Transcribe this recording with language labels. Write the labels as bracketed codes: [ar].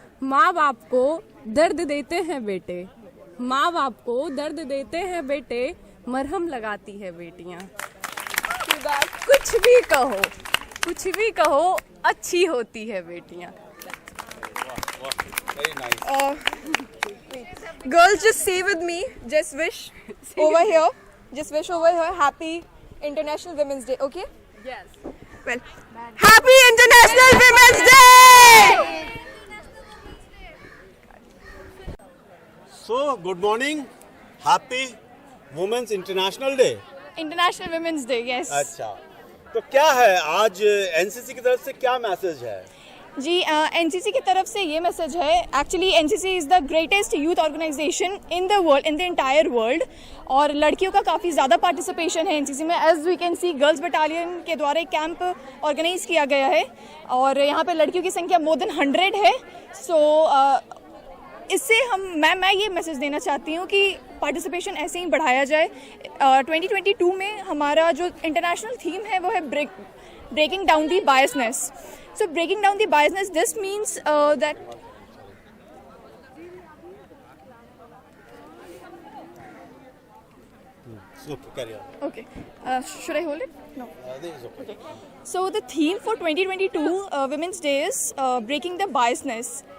[hi] माँ बाप को दर्द देते हैं बेटे, माँ बाप को दर्द देते हैं बेटे, मरहम लगाती है बेटियां। कुछ भी कहो, कुछ भी कहो, अच्छी होती है बेटियां। [en] Girls, just say with me, just wish over here, just wish over here, happy International Women's Day, okay? Yes. Well, happy International Women's Day! So, good morning. Happy Women's International Day. International Women's Day, yes. [hi] अच्छा, तो क्या है आज NCC की तरफ से क्या message है? जी एनसीसी की तरफ से ये मैसेज है, actually [en] NCC is the greatest youth organisation in the world, in the entire world, [hi] और लड़कियों का काफ़ी ज़्यादा पार्टिसिपेशन है एनसीसी में। [en] as we can see, [hi] girls battalion के द्वारा एक कैंप ऑर्गेनाइज किया गया है और यहाँ पे लड़कियों की संख्या मोर देन 100 है। सो इससे मैं ये मैसेज देना चाहती हूँ कि पार्टिसिपेशन ऐसे ही बढ़ाया जाए। 2022 में हमारा जो इंटरनेशनल थीम है वो है [en] breaking down the biasness. So breaking down the biasness, this means that So, carry on. okay. Should I hold it? No. This is okay. Okay. So the theme for 2022 Women's Day is breaking the biasness.